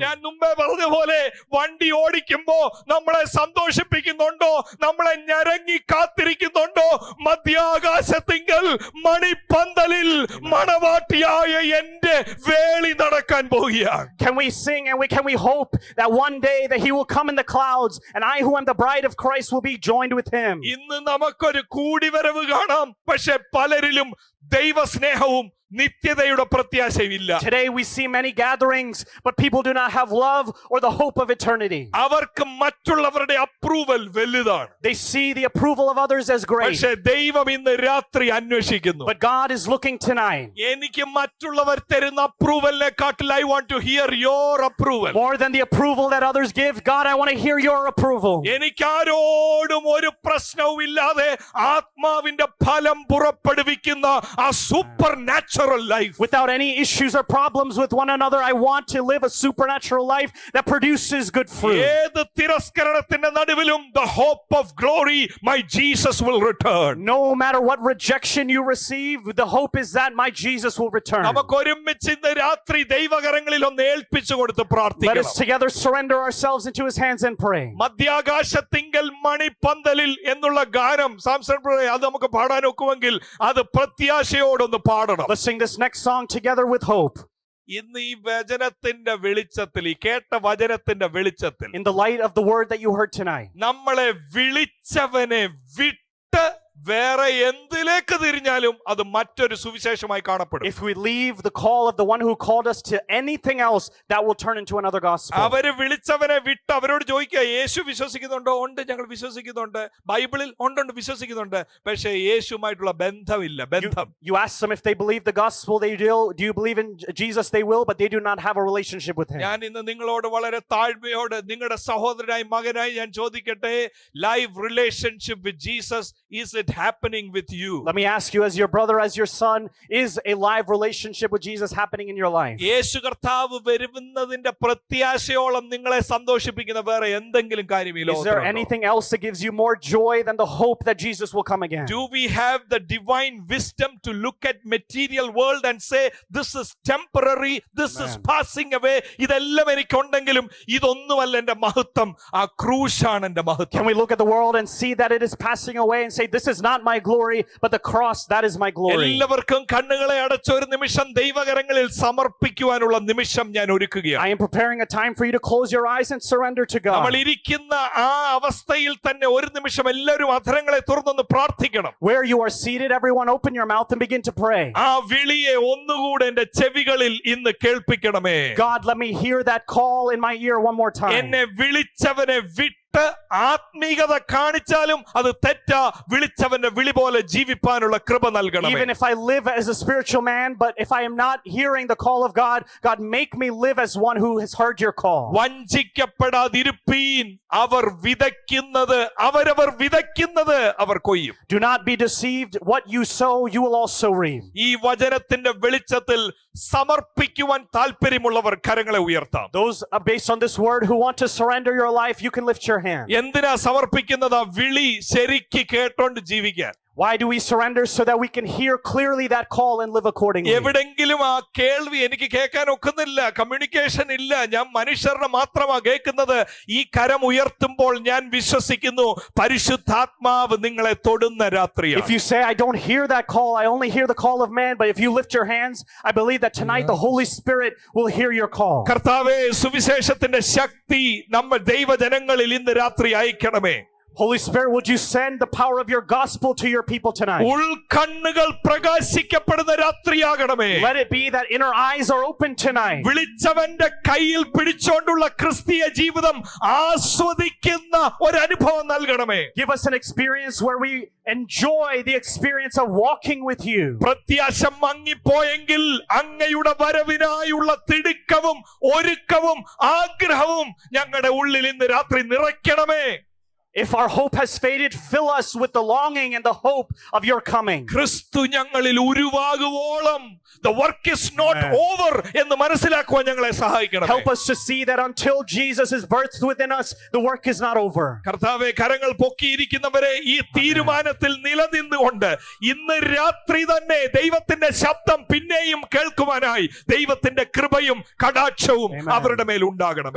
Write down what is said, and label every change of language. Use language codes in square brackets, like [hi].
[ml] ഞാൻ മുമ്പേ പറഞ്ഞ പോലെ വണ്ടി ഓടിക്കുമ്പോ നമ്മളെ സന്തോഷിപ്പിക്കുന്നുണ്ടോ? നമ്മളെ ഞരങ്ങി കാത്തിരിക്കുന്നുണ്ടോ? മധ്യാകാശത്തിങ്കൽ മണിപ്പന്തലിൽ മണവാട്ടിയായ എന്റെ വേളി നടക്കാൻ പോവുകയാണ്. [en] Can we sing and can we hope that one day that he will come in the clouds and I who am the bride of Christ will be joined with him. [ml] ഇന്ന് നമുക്കൊരു കൂടിവരവ് കാണാം, പക്ഷെ പലരിലും ദൈവസ്നേഹവും നിത്യതയുടെ പ്രത്യാശയില്ല. [en] Today we see many gatherings, but people do not have love or the hope of eternity. [ml] അവർക്ക് മറ്റുള്ളവരുടെ approval വലുതാണ്. [en] They see the approval of others as great. [ml] പക്ഷെ ദൈവം ഇന്ന് രാത്രി അന്വേഷിക്കുന്നു. [en] But God is looking tonight. [ml] എനിക്ക് മറ്റുള്ളവർ തരുന്ന അപ്രൂവലിനെക്കാട്ടിൽ [en] I want to hear your approval. More than the approval that others give, God, I want to hear your approval. [ml] എനിക്കാരോടും ഒരു പ്രശ്നവും ഇല്ലാതെ ആത്മാവിന്റെ ഫലം പുറപ്പെടുവിക്കുന്ന ആ super natural life. [en] Without any issues or problems with one another, I want to live a supernatural life that produces good fruit. [ml] ഏത് തിരസ്കരണത്തിന്റെ നടുവിലും [en] the hope of glory, my Jesus will return. No matter what rejection you receive, the hope is that my Jesus will return. [ml] നമുക്ക് ഒരുമിച്ച് ഇന്ന് രാത്രി ദൈവകരങ്ങളിൽ ഒന്ന് ഏൽപ്പിച്ചു കൊടുത്ത് [en] Let [ml] പ്രാർത്ഥിക്കണം. [en] us together surrender ourselves into his hands and pray. [ml] മധ്യാകാശത്തിങ്കൽ മണിപ്പന്തലിൽ എന്നുള്ള ഗാനം സാംസൺ ബ്രദറെ അത് നമുക്ക് പാടാൻ ഒക്കുമെങ്കിൽ അത് പ്രത്യാശയോടൊന്ന് പാടണം. [en] Let's sing this next song together with hope. [ml] ഇന്ന് ഈ വചനത്തിന്റെ വെളിച്ചത്തിൽ, ഈ കേട്ട വചനത്തിന്റെ വെളിച്ചത്തിൽ [en] In the light of the word that you heard tonight, [ml] നമ്മളെ വിളിച്ചവനെ വിട്ട് വേറെ എന്തിലേക്ക് തിരിഞ്ഞാലും അത് മറ്റൊരു സുവിശേഷമായി കാണപ്പെടും. [en] if we leave the call of the one who called us to anything else, that will turn into another gospel. [ml] അവര് വിളിച്ചവനെ വിട്ട് അവരോട് ചോദിക്കുക, യേശു വിശ്വസിക്കുന്നുണ്ടോ? ഉണ്ട്, ഞങ്ങൾ വിശ്വസിക്കുന്നുണ്ട്. ബൈബിളിൽ ഉണ്ട്, വിശ്വസിക്കുന്നുണ്ട്. പക്ഷേ യേശുമായിട്ടുള്ള ബന്ധമില്ല. ബന്ധം. [en] You ask them if they believe the gospel, do you believe in Jesus? They will, but they do not have a relationship with him. [ml] ഞാൻ ഇന്ന് നിങ്ങളോട് വളരെ താഴ്മയോട് നിങ്ങളുടെ സഹോദരനായി മകനായി ഞാൻ ചോദിക്കട്ടെ, [en] Live relationship with Jesus, is it happening with you? Let me ask you, as your brother, as your son, is a live relationship with Jesus happening in your life? [ml] യേശു കർത്താവ് വരുന്നതിന്റെ പ്രത്യാശയോളം നിങ്ങളെ സന്തോഷിപ്പിക്കുന്ന വേറെ എന്തെങ്കിലും കാര്യം ഈ [en] Is there [ml] ലോകത്തിലുണ്ടോ? [en] anything else that gives you more joy than the hope that Jesus will come again? Do we have the divine wisdom to look at material world and say this is temporary, this is passing away? [ml] ഇതെല്ലാം എനിക്കുണ്ടെങ്കിലും ഇതൊന്നുമല്ല എൻ്റെ മഹത്വം, ആ ക്രൂശാണ് എൻ്റെ മഹത്വം. [en] Can we look at the world and see that it is passing away and say, this is not my glory, but the cross, that is my glory? [ml] എല്ലാവർക്കും കണ്ണുകളെ അടച്ച ഒരു നിമിഷം ദൈവകരങ്ങളിൽ സമർപ്പിക്കുവാനുള്ള നിമിഷം ഞാൻ ഒരുക്കുകയാണ്. [en] I am preparing a time for you to close your eyes and surrender to [ml] നമ്മൾ [en] God. [ml] ഇരിക്കുന്ന ആ അവസ്ഥയിൽ തന്നെ ഒരു നിമിഷം എല്ലാവരും അധരങ്ങളെ തുറന്നൊന്ന് പ്രാർത്ഥിക്കണം. [en] Where you are seated, everyone open your mouth and begin to pray. [ml] ആ വിളിയെ ഒന്നുകൂടെ എന്റെ ചെവികളിൽ ഇന്ന് കേൾപ്പിക്കണമേ. [en] God, let me hear that call in my ear one more time. [ml] എന്നെ വിളിച്ചവനെ വിട്ട് ആത്മീകത കാണിച്ചാലും അത് തെറ്റാ. വിളിച്ചവന്റെ വിളി പോലെ ജീവിപ്പാനുള്ള കൃപ നൽകണമേ. [en] Even if I live as a spiritual man, but if I am not hearing the call of God, God, make me live as one who has heard your call. [ml] വഞ്ചിക്കപ്പെടാതിരുപ്പീൻ, അവർ വിതയ്ക്കുന്നത് അവരവർ വിതയ്ക്കുന്നത് അവർ കൊയ്യും. [en] Do not be deceived. What you sow, you will also reap. [ml] ഈ വചനത്തിന്റെ വെളിച്ചത്തിൽ സമർപ്പിക്കുവാൻ താല്പര്യമുള്ളവർ കരങ്ങളെ ഉയർത്താം. [en] Those based on this word who want to surrender your life, you can lift your hand. [ml] എന്തിനാ സമർപ്പിക്കുന്നത്? ആ വിളി ശരിക്ക് കേട്ടോണ്ട് ജീവിക്കാൻ. [en] Why do we surrender? So that we can hear clearly that call and live accordingly. [ml] എവിടെങ്കിലും ആ കേൾവി എനിക്ക് കേൾക്കാൻ ഒക്കുന്നില്ല, കമ്മ്യൂണിക്കേഷൻ ഇല്ല, ഞാൻ മനുഷ്യരുടെ മാത്രമാ കേൾക്കുന്നത്. ഈ കരം ഉയർത്തുമ്പോൾ ഞാൻ വിശ്വസിക്കുന്നു പരിശുദ്ധാത്മാവ് നിങ്ങളെ തൊടുന്ന രാത്രിയാണ്. [en] If you say, I don't hear that call, I only hear the call of man, but if you lift your hands, I believe that tonight the Holy Spirit will hear your call. [ml] കർത്താവേ, സുവിശേഷത്തിന്റെ ശക്തി നമ്മൾ ദൈവജനങ്ങളിൽ ഇന്ന് രാത്രി അയക്കണമേ. [en] Holy Spirit, would you send the power of your gospel to your people tonight? [ml] ഉൾക്കണ്ണുകൾ പ്രകാശിക്കപ്പെടുന്ന രാത്രിയാകണമേ. [en] Let it be that inner eyes are open tonight. [ml] വിളിച്ചവന്റെ കയ്യിൽ പിടിച്ചോണ്ടുള്ള ക്രിസ്തീയ ജീവിതം ആസ്വദിക്കുന്ന ഒരു അനുഭവം നൽകണമേ. [en] Give us an experience where we enjoy the experience of walking with you. [ml] പ്രത്യാശ മങ്ങിപ്പോയെങ്കിൽ അങ്ങയുടെ വരവിനായുള്ള തിടുക്കവും ഒരുക്കവും ആഗ്രഹവും ഞങ്ങളുടെ ഉള്ളിൽ ഇന്ന് രാത്രി നിറയ്ക്കണമേ. [en] If our hope has faded, fill us with the longing and the hope of your coming. [ml] ക്രിസ്തു ഞങ്ങളിൽ ഉരുവാകുവോളം [en] the work is not over [ml] എന്ന് മനസ്സിലാക്കുവാൻ ഞങ്ങളെ സഹായിക്കണം. [en] Help us to see that until Jesus is birthed within us, the work is not over. [ml] കർത്താവേ, കരങ്ങൾ പൊക്കിയിരിക്കുന്നവരെ ഈ തീരുമാനത്തിൽ നിലനിന്നുകൊണ്ട് ഇന്ന് രാത്രി തന്നെ ദൈവത്തിന്റെ ശബ്ദം പിന്നെയും കേൾക്കുവാനായി ദൈവത്തിന്റെ കൃപയും കടാക്ഷവും അവരുടെ മേൽ ഉണ്ടാകണം.